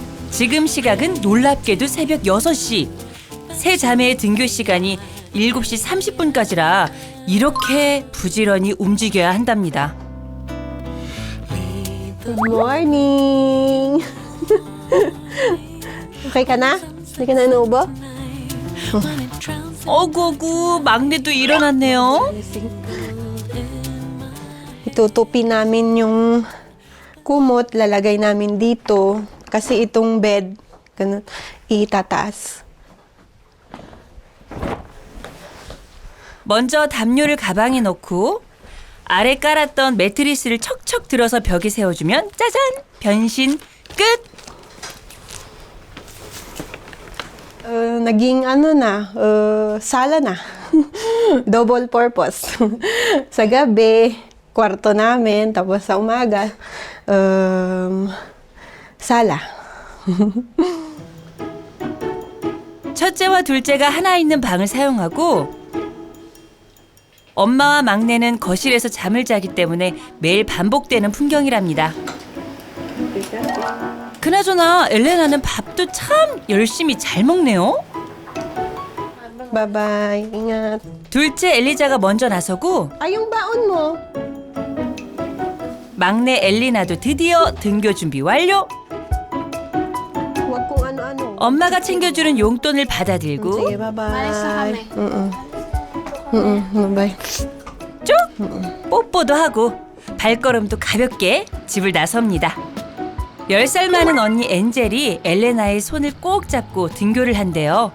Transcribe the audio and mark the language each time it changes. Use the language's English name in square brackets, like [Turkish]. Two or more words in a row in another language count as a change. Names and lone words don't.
[Korean] 지금 시각은 놀랍게도 새벽 6시. 세 자매의 등교 시간이 7시 30분까지라 이렇게 부지런히 움직여야 한답니다. [English] Good morning! [Filipino] Okay ka na? Hindi ka na inuubo? [Korean] 어구어구 막내도 일어났네요. [Filipino] Itutupi namin yung kumot, lalagay namin dito. Kasi itong bed, ganun, itataas. [Korean] 먼저 담요를 가방에 넣고 아래 깔았던 매트리스를 척척 들어서 벽에 세워주면 짜잔! 변신 끝! [Filipino] Naging ano na, sala na. [English] Double purpose. [Filipino] Sa gabi, kwarto namin, tapos sa umaga, sala. [Korean] 첫째와 둘째가 하나 있는 방을 사용하고 엄마와 막내는 거실에서 잠을 자기 때문에 매일 반복되는 풍경이랍니다. 그나저나 엘레나는 밥도 참 열심히 잘 먹네요. [Filipino] Bye-bye. Ingat. [Korean] 둘째 엘리자가 먼저 나서고 [Filipino] Ay, yung baon mo. [Korean] 막내 엘리나도 드디어 등교 준비 완료. [Filipino] Huwag kung ano-ano. [Korean] 엄마가 챙겨주는 용돈을 받아들고 [Filipino] Sige, bye-bye. Bye-bye. [Korean] 쭉 뽀뽀도 하고 발걸음도 가볍게 집을 나섭니다. 10살 많은 언니 엔젤이 엘레나의 손을 꼭 잡고 등교를 한대요.